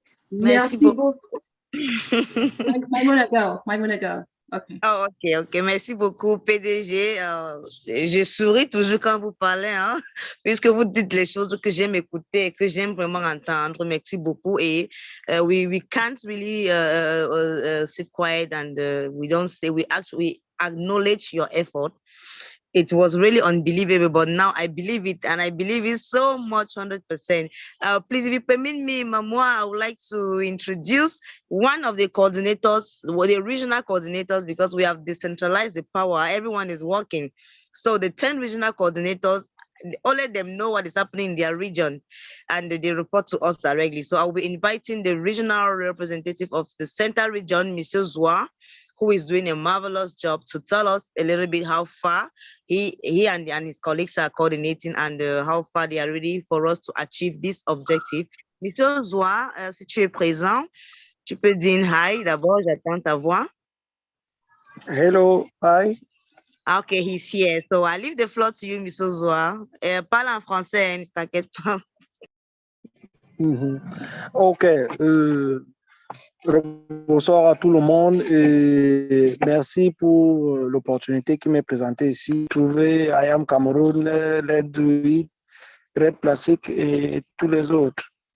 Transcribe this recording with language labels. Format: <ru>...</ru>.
<fr>Merci beaucoup.</fr> <en>Maimouna, go. Okay.</en> <fr>Oh, ok. Merci beaucoup, PDG. Je souris toujours quand vous parlez, hein, puisque vous dites les choses que j'aime écouter et que j'aime vraiment entendre. Merci beaucoup. Et</fr> <en>we can't really sit quiet and we don't say, we actually acknowledge your effort. It was really unbelievable, but now I believe it, and I believe it so much, 100%. Please, if you permit me, Mamoa, I would like to introduce one of the coordinators, the regional coordinators, because we have decentralized the power. Everyone is working. So the 10 regional coordinators, all of them know what is happening in their region, and they report to us directly. So I'll be inviting the regional representative of the Center region, Monsieur Zoua, who is doing a marvelous job, to tell us a little bit how far he and his colleagues are coordinating and how far they are ready for us to achieve this objective.</en> <fr>Monsieur Zoua, si tu es présent, tu peux dire hi. D'abord, j'attends ta voix.</fr> <en>Hello, hi. Okay, he's here. So I leave the floor to you, Monsieur Zoua.</en> <fr>Parle en français, ne t'inquiète pas. Ok. Bonsoir à tout le monde et merci pour l'opportunité qui m'est présentée ici. Trouver IAM Cameroun, Let's Do It, Red Plastic et tous les autres.</fr>